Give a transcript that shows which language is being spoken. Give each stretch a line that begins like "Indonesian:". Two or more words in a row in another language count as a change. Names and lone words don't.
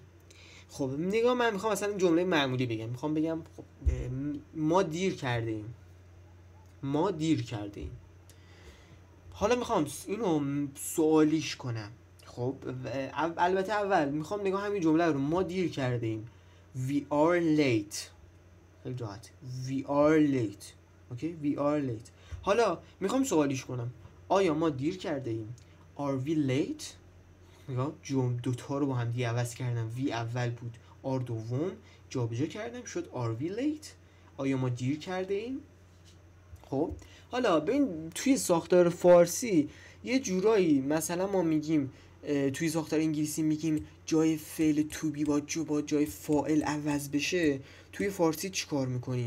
Persian: خب نگاه من میخوام مثلا جمله معمولی بگم. میخوام بگم خب ما دیر کرده ایم. ما دیر کرده ایم. حالا میخوام اینو سوالیش کنم. خب البته اول میخوام نگاه همین جمله رو ما دیر کرده ایم.
English: We are late.
Persian: خیلی راحت.
English: We are late. اوکی we are late.
Persian: حالا میخوام سوالیش کنم. آیا ما دیر کرده ایم؟
English: Are we late؟
Persian: نگاه دوتا رو با هم دیگه عوض کردم. وی اول بود، آر دوم جابجا کردم شد
English: are we late.
Persian: آیا ما دیر کرده ایم؟ خب حالا ببین توی ساختار فارسی یه جورایی مثلا ما میگیم توی ساختار انگلیسی میگیم جای فعل
English: to be
Persian: با جای فاعل عوض بشه. توی فارسی چی کار میکنیم؟